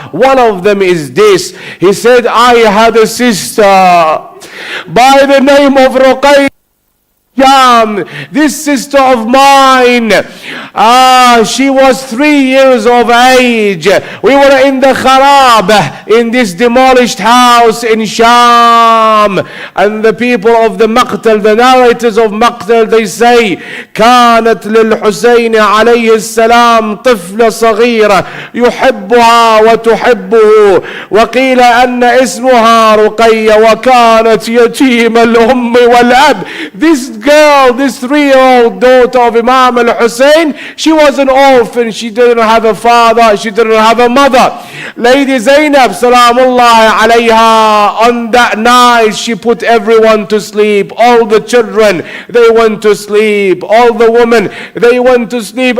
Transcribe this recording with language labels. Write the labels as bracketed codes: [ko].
[en] One of them is this. He said, I had a sister by the name of Ruqayya. This sister of mine, she was 3 years of age. We were in the Kharab, in this demolished house in Sham. And the people of the Maqtal, the narrators of Maqtal, they say, [ar] كانت للحسين عليه السلام طفلة صغيرة يحبها وتحبه وقيل أن اسمها رقية وكانت يتيم الأم والأب. [en] This girl, this 3-year-old daughter of Imam al-Hussein, she was an orphan. She didn't have a father. She didn't have a mother. Lady Zainab, salamullahi alayha, on that night, she put everyone to sleep. All the children, they went to sleep. All the women, they went to sleep.